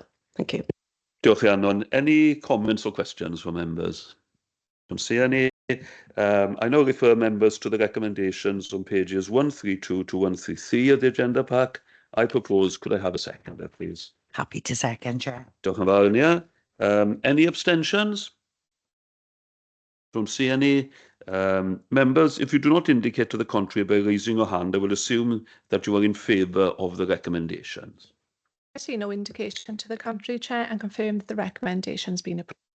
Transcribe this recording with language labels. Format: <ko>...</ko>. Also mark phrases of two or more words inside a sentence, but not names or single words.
<en>Thank you. Diolch, Rhiannon. Any comments or questions from members? Don't see any. I now refer members to the recommendations on pages 132 to 133 of the agenda pack. I propose, could I have a seconder, please? Happy to second, Chair.</en> <cy>Diolch yn fawr, Nia.</cy> <en>Any abstentions? Don't see any. Members, if you do not indicate to the contrary by raising your hand, I will assume that you are in favour of the recommendations. I see no indication to the contrary, Chair, and confirm that the recommendation has been approved.</en>